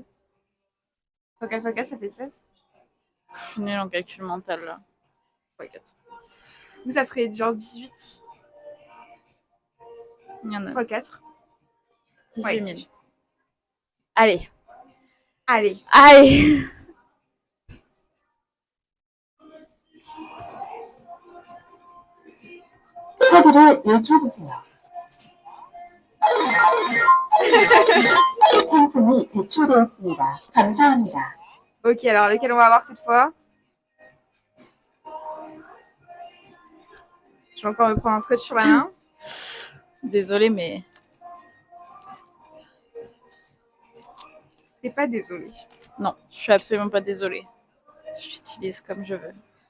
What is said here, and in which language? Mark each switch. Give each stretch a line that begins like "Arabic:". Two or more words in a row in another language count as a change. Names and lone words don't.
French: 4 fois 4, ça fait 16. Je suis nulle en calcul mental là. Ouais, 4. Vous, ça ferait genre 18 Il y en a fois 4. 18 Ouais, 000. 18. Allez. Allez. Allez.
Korean: 카드를 요청주세요. 상품이 배출되었습니다. 감사합니다.
French: Ok, alors lequel on va avoir cette fois? Je vais encore me prendre un scotch sur la main. Désolée, mais T'es pas désolée. non, je suis absolument pas désolée. Je l'utilise comme je veux.